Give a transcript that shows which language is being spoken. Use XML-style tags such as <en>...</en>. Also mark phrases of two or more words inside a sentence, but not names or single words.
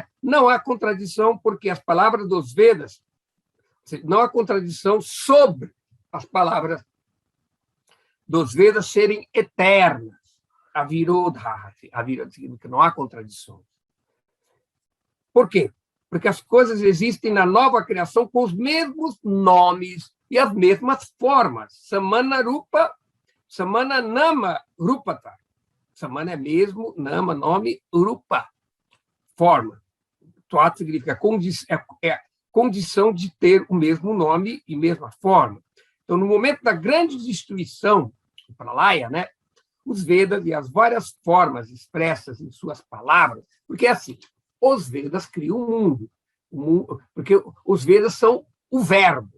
<pt>Não há contradição, porque as palavras dos Vedas, não há contradição sobre as palavras dos Vedas serem eternas. A virodha significa que não há contradição. Por quê? Porque as coisas existem na nova criação com os mesmos nomes e as mesmas formas.</pt> <sa>समान रूप, समान नाम रूपता.</sa> <pt>Samana é mesmo, nama, nome, rupa, forma. Tuat significa condição de ter o mesmo nome e mesma forma. Então, no momento da grande destruição, o pralaya, né, os Vedas e as várias formas expressas em suas palavras, porque é assim, os Vedas criam o mundo, porque os Vedas são o verbo.</pt>